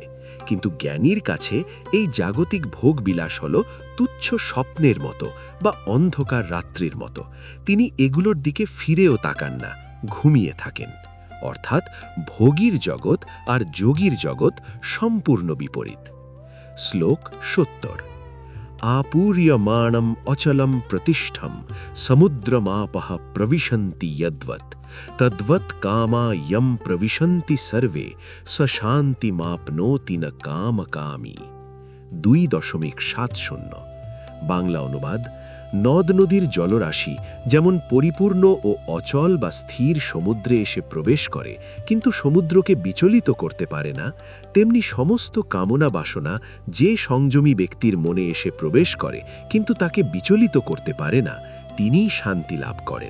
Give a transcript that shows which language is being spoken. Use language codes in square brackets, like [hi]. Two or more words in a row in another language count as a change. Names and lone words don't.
[bn] কিন্তু জ্ঞানীর কাছে এই জাগতিক ভোগবিলাস হল তুচ্ছ স্বপ্নের মতো বা অন্ধকার রাত্রির মতো। তিনি এগুলোর দিকে ফিরেও তাকান না, ঘুমিয়ে থাকেন। অর্থাৎ ভোগীর জগৎ আর যোগীর জগৎ সম্পূর্ণ বিপরীত। শ্লোক 70। [sa] आपूर्यमाणम् अचलं प्रतिष्ठं समुद्रमापः प्रविशन्ति यद्वत् तद्वत् कामा यं प्रविशन्ति सर्वे स शान्तिमाप्नोति न कामकामी। 2.70। [bn] বাংলা অনুবাদ, নদ নদীর জলরাশি যেমন পরিপূর্ণ ও অচল বা স্থির সমুদ্রে এসে প্রবেশ করে কিন্তু সমুদ্রকে বিচলিত করতে পারে না, তেমনি সমস্ত কামনা বাসনা যে সংযমী ব্যক্তির মনে এসে প্রবেশ করে কিন্তু তাকে বিচলিত করতে পারে না, তিনিই শান্তি লাভ করেন।